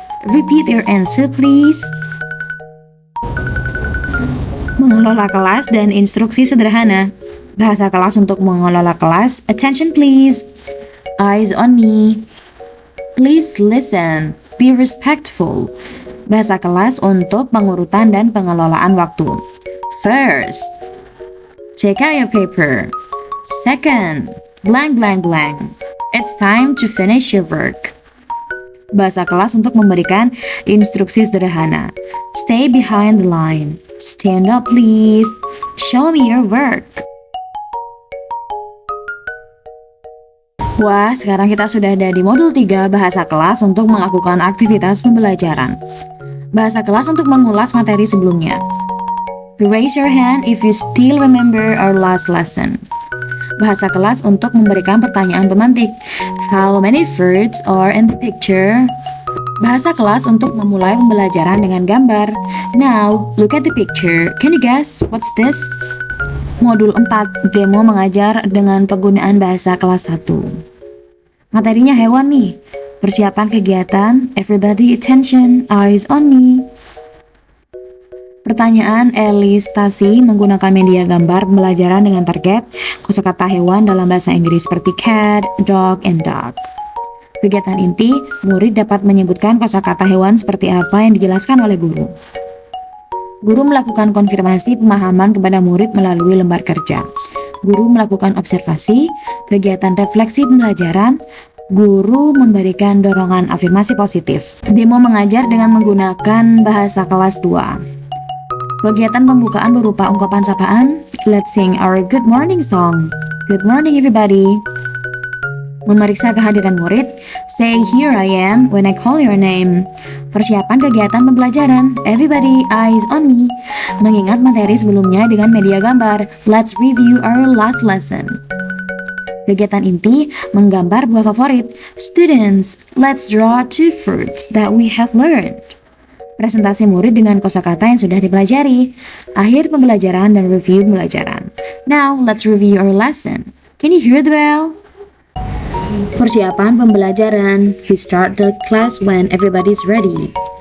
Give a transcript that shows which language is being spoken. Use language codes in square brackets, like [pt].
[en] Repeat your answer, please. [id] Mengelola kelas dan instruksi sederhana. Bahasa kelas untuk mengelola kelas. [en] Attention, please. Eyes on me. Please listen. Be respectful. [id] Bahasa kelas untuk pengurutan dan pengelolaan waktu. [en] First, take out your paper. Second, blank blank blank. It's time to finish your work. [id] Bahasa kelas untuk memberikan instruksi sederhana. [en] Stay behind the line. Stand up please. Show me your work. [id] Wah, sekarang kita sudah ada di modul 3 bahasa kelas untuk melakukan aktivitas pembelajaran. Bahasa kelas untuk mengulas materi sebelumnya. [en] Raise your hand if you still remember our last lesson. [id] Bahasa kelas untuk memberikan pertanyaan pemantik. [en] How many fruits are in the picture? [id] Bahasa kelas untuk memulai pembelajaran dengan gambar. [en] Now, look at the picture. Can you guess what's this? [id] Modul 4, demo mengajar dengan penggunaan bahasa kelas 1. Materinya hewan nih. Persiapan kegiatan, [en] everybody attention, eyes on me. [id] Pertanyaan Elistasi menggunakan media gambar pembelajaran dengan target kosakata hewan dalam bahasa Inggris seperti cat, dog, and duck. Kegiatan inti, murid dapat menyebutkan kosakata hewan seperti apa yang dijelaskan oleh guru. Guru melakukan konfirmasi pemahaman kepada murid melalui lembar kerja. Guru melakukan observasi, kegiatan refleksi pembelajaran. Guru memberikan dorongan afirmasi positif. Demo mengajar dengan menggunakan bahasa kelas 2. Kegiatan pembukaan berupa ungkapan sapaan. [en] Let's sing our good morning song. Good morning everybody. [id] Memeriksa kehadiran murid. [en] Say here I am when I call your name. [id] Persiapan kegiatan pembelajaran. [en] Everybody eyes on me. [id] Mengingat materi sebelumnya dengan media gambar. [en] Let's review our last lesson. [id] Kegiatan inti, menggambar buah favorit. [en] Students, let's draw 2 fruits that we have learned. [id] Presentasi murid dengan kosakata yang sudah dipelajari. Akhir pembelajaran dan review pembelajaran. [en] Now, let's review our lesson. Can you hear the bell? [id] Persiapan pembelajaran. [en] We start the class when everybody's ready.